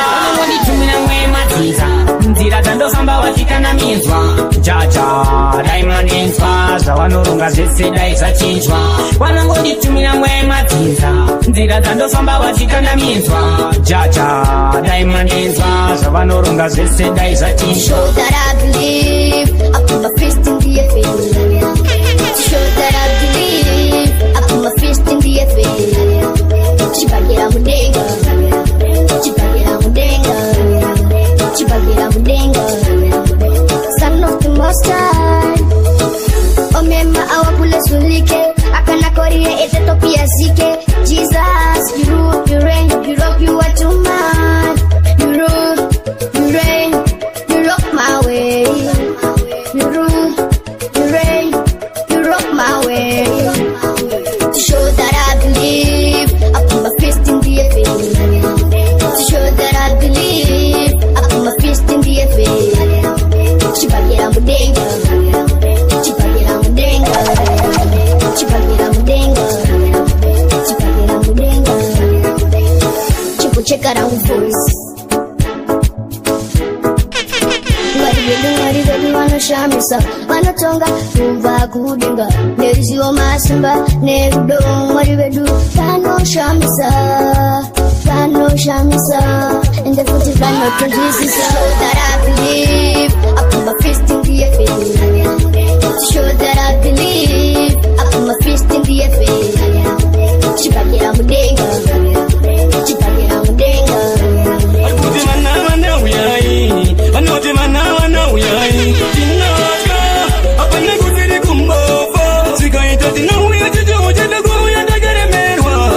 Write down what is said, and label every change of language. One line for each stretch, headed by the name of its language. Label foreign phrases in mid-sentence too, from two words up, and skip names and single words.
Shona: Vanongoditumira mweya matinza, nzira dzandofamba wachikandamidzwa. Jaja, dai manenzwa, zvavanoronga zvese dai zvachinjwa. Vanongoditumira mweya matinza, nzira dzandofamba wachikandamidzwa. Jaja, dai manenzwa, zvavanoronga zvese dai zvachinjwa.
English: Show that I believe, I put my fist in the air. Show that I believe, I put my fist in the air.
Shona: Chibagera mudenga, chibagera mudenga, chibagera mudenga.
English: Son of the Most High, oh mema awapule sulike, akana korie ete topi azike. Jesus, you rule, you reign, you rock, you are too much. You rule, you reign, you rock my way. You rule, you reign, you rock my way. To show that I believe, I put my fist in the air. To show that I believe, I put my fist in the air.
Shona: Chibagera mudenga, chibagera mudenga, chibagera mudenga, chibagera mudenga. Chikucheka rangu voice. Mwari vedu, Mwari vedu vanoshamisa, vanotonga kubva kudenga. Neruzivo masimba nerudo, Mwari vedu vanoshamisa, vanoshamisa. Ende futi vanotonzwisisa.
English: Show that I believe, I put my fist in the air. Show that I believe, I put my fist in the air.
Shona: Chibagera mudenga, chibagera mudenga. Vanoti vana vana uyai, vanoti vana vana uyai. Tinotya, hapana kusiri kumbova. Zvikaita tinouya tichouya, takauya takaremerwa.